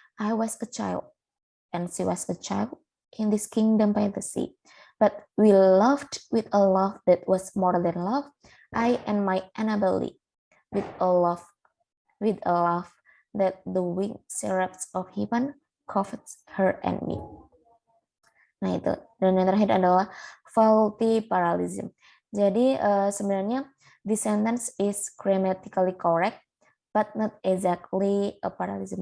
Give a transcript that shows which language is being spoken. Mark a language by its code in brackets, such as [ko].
[en] I was a child and she was a child in this kingdom by the sea. But we loved with a love that was more than love. I and my Annabelle with a laugh that the winged seraphs of heaven covets her and me. [id] Nah itu. Dan yang terakhir adalah faulty parallelism. Jadi sebenarnya [en] this sentence is grammatically correct but not exactly a parallelism.